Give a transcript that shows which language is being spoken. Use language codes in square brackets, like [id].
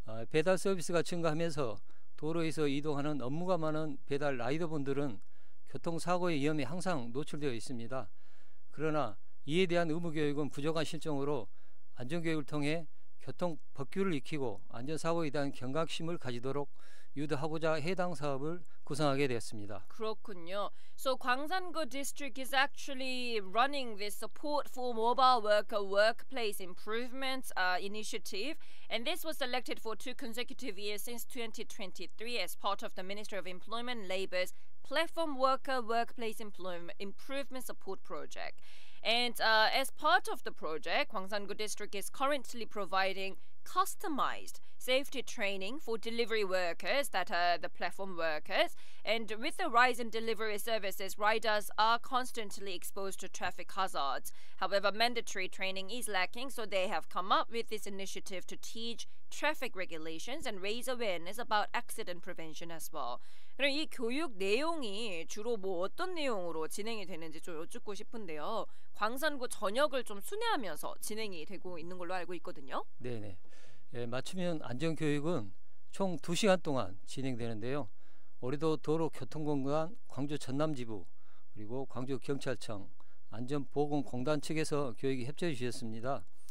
[ko] 배달 서비스가 증가하면서 도로에서 이동하는 업무가 많은 배달 라이더분들은 교통사고의 위험에 항상 노출되어 있습니다. 그러나 이에 대한 의무교육은 부족한 실정으로 안전교육을 통해 교통 법규를 익히고 안전사고에 대한 경각심을 가지도록 유도하고자 해당 사업을 구성하게 되었습니다. 그렇군요. [en] So Gwangsan-gu District is actually running this support for mobile worker workplace improvement initiative, and this was selected for 2 consecutive years since 2023 as part of the Ministry of Employment and Labor's Platform Worker Workplace Improvement Support Project. And as part of the project, Gwangsan-gu District is currently providing customized safety training for delivery workers, that are the platform workers. And with the rise in delivery services, riders are constantly exposed to traffic hazards. However, mandatory training is lacking, so they have come up with this initiative to teach traffic regulations and raise awareness about accident prevention as well. [ko] 그럼 이 교육 내용이 주로 뭐 어떤 내용으로 진행이 되는지 좀 여쭙고 싶은데요. 광산구 전역을 좀 순회하면서 진행이 되고 있는 걸로 알고 있거든요. 네네. 맞춤형 안전교육은 총 2시간 동안 진행되는데요. 올해도 도로교통공단 광주 전남지부 그리고 광주경찰청 안전보건공단 측에서 교육에 협조해 주셨습니다.